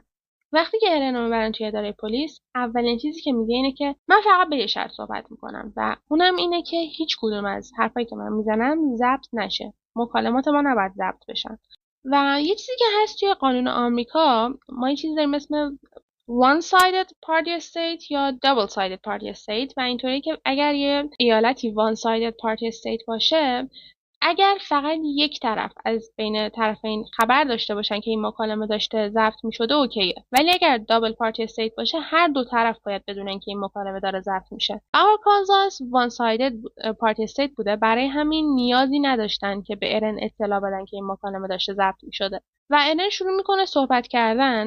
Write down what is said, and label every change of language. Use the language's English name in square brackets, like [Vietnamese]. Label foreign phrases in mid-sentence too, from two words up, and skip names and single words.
[Persian] وقتی که ارن رو میبرن توی اداره پلیس اولین چیزی که میگه اینه که من فقط به یه شرط صحبت میکنم و اونم اینه که هیچ کدوم از حرفایی که من میزنم ضبط نشه. مکالمات ما نباید ضبط بشن. و یه چیزی که هست توی قانون آمریکا ما یه چیزی داریم اسم [English] one-sided party state [Persian] یا [English] double-sided party state [Persian] و اینطوری که اگر یه ایالتی [English] one-sided party state [Persian] باشه اگر فقط یک طرف از بین طرفین خبر داشته باشن که این مکالمه داشته ضبط میشده اوکیه، ولی اگر [English] double party state [Persian] باشه هر دو طرف باید بدونن که این مکالمه داره ضبط میشه. آرکانزاس [English] one sided party state [Persian] بوده، برای همین نیازی نداشتن که به ارن اطلاع بدن که این مکالمه داشته ضبط میشده و ارن شروع میکنه صحبت کردن.